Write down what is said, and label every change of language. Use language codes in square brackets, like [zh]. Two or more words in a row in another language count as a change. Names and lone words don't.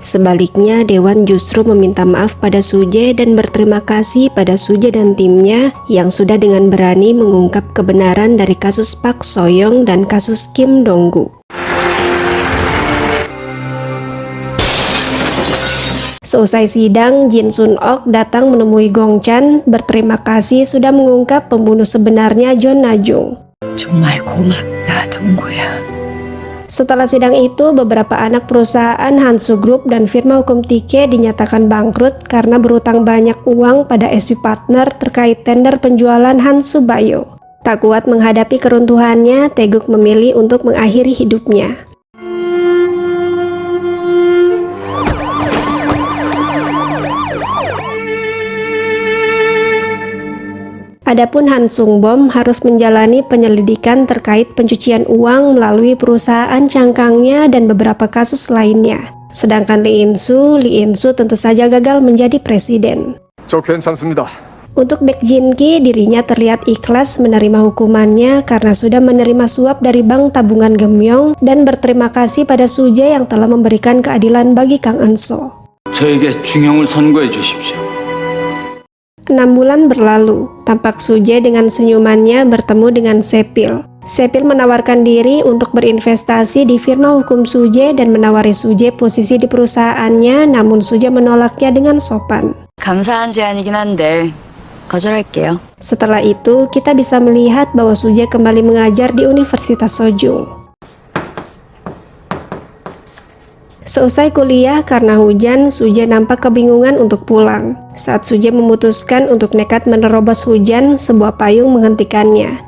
[id] Sebaliknya, Dewan justru meminta maaf pada Suje dan berterima kasih pada Suje dan timnya yang sudah dengan berani mengungkap kebenaran dari kasus Park So-young dan kasus Kim Dong-gu. Seusai sidang, Jin Sun-ok datang menemui Gong Chan berterima kasih sudah mengungkap pembunuh sebenarnya John Na-jung. [ko] 정말 고맙다, 동구야. [id] Setelah sidang itu, beberapa anak perusahaan Hansu Group dan firma hukum Tike dinyatakan bangkrut karena berutang banyak uang pada SV Partner terkait tender penjualan Hansu Bayo. Tak kuat menghadapi keruntuhannya, Taeguk memilih untuk mengakhiri hidupnya. Adapun Han Sung-bom harus menjalani penyelidikan terkait pencucian uang melalui perusahaan cangkangnya dan beberapa kasus lainnya. Sedangkan Lee In-soo tentu saja gagal menjadi presiden. [ko] 저 괜찮습니다. [id] Untuk Baek Jin-ki, dirinya terlihat ikhlas menerima hukumannya karena sudah menerima suap dari bank tabungan Gemyong dan berterima kasih pada Suje yang telah memberikan keadilan bagi Kang Eun-so. [ko] 저에게 중형을 선고해 주십시오. [id] 6 bulan berlalu, tampak Suje dengan senyumannya bertemu dengan Sepil. Sepil menawarkan diri untuk berinvestasi di firma hukum Suje dan menawari Suje posisi di perusahaannya, namun Suje menolaknya dengan sopan. [ko] 감사한 제안이긴 한데 거절할게요. [id] Setelah itu, kita bisa melihat bahwa Suje kembali mengajar di Universitas Sojung. Seusai kuliah karena hujan, Suje nampak kebingungan untuk pulang. Saat Suje memutuskan untuk nekat menerobos hujan, sebuah payung menghentikannya.